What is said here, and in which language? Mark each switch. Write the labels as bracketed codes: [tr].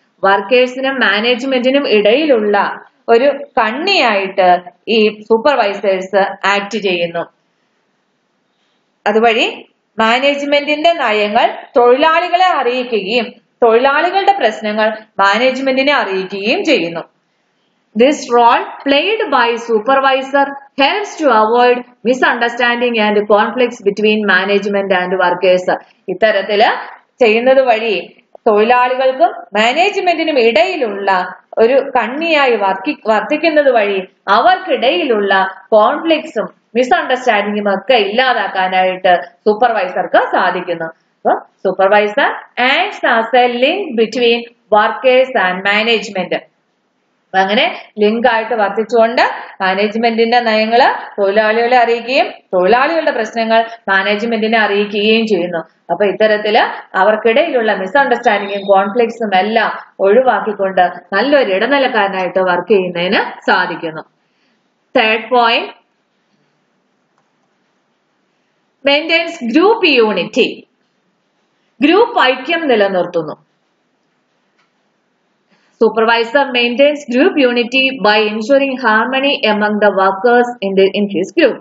[ml] വർക്കേഴ്സിനും മാനേജ്മെന്റിനും ഇടയിലുള്ള ഒരു കണ്ണിയായിട്ട് ഈ സൂപ്പർവൈസേഴ്സ് ആക്ട് ചെയ്യുന്നു. അതുവഴി മാനേജ്മെന്റിന്റെ നയങ്ങൾ തൊഴിലാളികളെ അറിയിക്കുകയും തൊഴിലാളികളുടെ പ്രശ്നങ്ങൾ മാനേജ്മെന്റിനെ അറിയിക്കുകയും ചെയ്യുന്നു. [en] This role played by supervisor helps to avoid misunderstanding and conflicts between management and workers. [ml] ഇത്തരത്തില് ചെയ്യുന്നത് വഴി തൊഴിലാളികൾക്കും മാനേജ്മെന്റിനും ഇടയിലുള്ള ഒരു കണ്ണിയായി വർത്തിക്കുന്നത് വഴി അവർക്കിടയിലുള്ള കോൺഫ്ലിക്ട്സും മിസ്അണ്ടർസ്റ്റാൻഡിങ്ങും ഒക്കെ ഇല്ലാതാക്കാനായിട്ട് സൂപ്പർവൈസർക്ക് സാധിക്കുന്നു. [en] അപ്പൊ supervisor acts as a link between workers and management. [ml] അങ്ങനെ ലിങ്ക് ആയിട്ട് വർത്തിച്ചുകൊണ്ട് മാനേജ്മെന്റിന്റെ നയങ്ങള് തൊഴിലാളികളെ അറിയിക്കുകയും തൊഴിലാളികളുടെ പ്രശ്നങ്ങൾ മാനേജ്മെന്റിനെ അറിയിക്കുകയും ചെയ്യുന്നു. അപ്പൊ ഇത്തരത്തില് അവർക്കിടയിലുള്ള മിസ്അണ്ടർസ്റ്റാൻഡിങ്ങും കോൺഫ്ലിക്ട്സും എല്ലാം ഒഴിവാക്കിക്കൊണ്ട് നല്ലൊരു ഇടനിലക്കാരനായിട്ട് വർക്ക് ചെയ്യുന്നതിന് സാധിക്കുന്നു. [en] Third point, maintains group unity. [ml] Group ഐക്യം നിലനിർത്തുന്നു. [en] Supervisor maintains group unity by ensuring harmony among the workers in his group.